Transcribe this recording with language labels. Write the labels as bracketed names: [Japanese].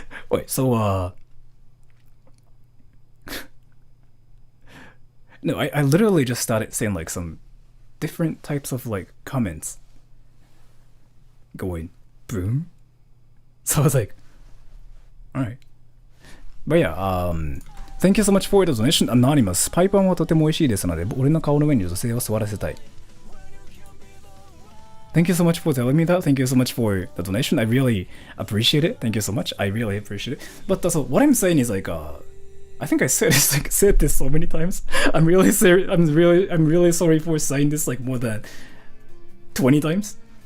[English] Wait, so no, I literally just started saying like some different types of like comments going boom. So I was like, alright. But yeah, thank you so much for the donation, Anonymous. [Japanese] パイパンはとても美味しいですので、俺の顔の上に女性を座らせたい。 [English] Thank you so much for telling me that. Thank you so much for the donation. I really appreciate it. Thank you so much. I really appreciate it. But so what I'm saying is like, I think I said this so many times. I'm really sorry for saying this like more than 20 times.